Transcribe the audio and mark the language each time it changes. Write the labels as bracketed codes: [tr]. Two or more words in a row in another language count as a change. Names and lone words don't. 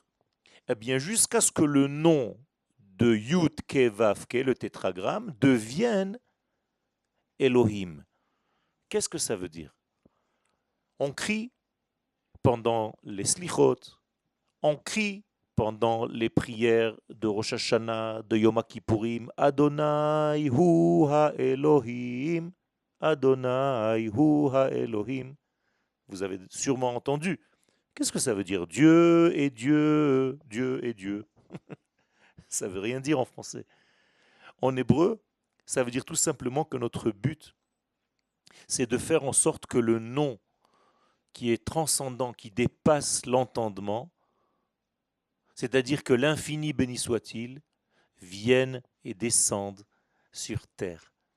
[fr] Eh bien, jusqu'à ce que le nom de [he] Yud Ke Vav Ke, [fr] le tétragramme, devienne Elohim. Qu'est-ce que ça veut dire? On crie pendant les slichot, on crie pendant les prières de Rosh Hashanah, de Yom Kippourim, [he] Adonai hu ha-Elohim, Adonai hu ha-Elohim. [fr] Vous avez sûrement entendu. Qu'est-ce que ça veut dire? Dieu est Dieu, Dieu est Dieu. Ça ne veut rien dire en français. En hébreu, ça veut dire tout simplement que notre but, c'est de faire en sorte que le nom qui est transcendant, qui dépasse l'entendement, c'est-à-dire que l'infini béni soit-il, vienne et descende sur terre.